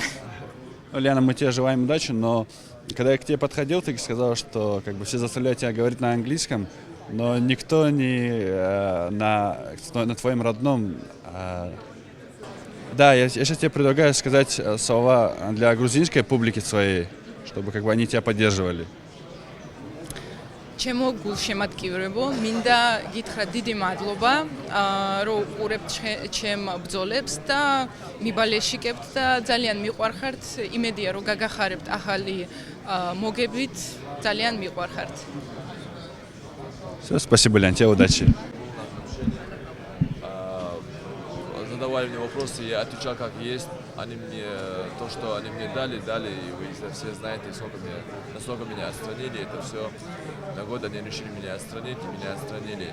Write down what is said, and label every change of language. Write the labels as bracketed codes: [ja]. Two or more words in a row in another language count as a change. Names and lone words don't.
[ru] Ульяна, мы тебе желаем удачи, но когда я к тебе подходил, ты сказал, что как бы все заставляют тебя говорить на английском, но никто не на твоем родном. Да, я сейчас тебе предлагаю сказать слова для грузинской публики своей, чтобы как бы они тебя поддерживали. [ka] Ჩემო გულშემატკივრებო, მინდა გითხრა დიდი მადლობა, რომ უყურებთ ჩემ ბრძოლებს და მიბალეშიკებთ და ძალიან მიყვარხართ. იმედია, რომ გაგახარებთ ახალი მოგებით, ძალიან მიყვარხართ. [ru] Все, спасибо, Лян, тебе удачи. Задавали мне вопросы, я отвечал как есть. Они мне то, что они мне дали, и вы все знаете, насколько меня отстранили. Это все на год они решили меня отстранить, и меня отстранили.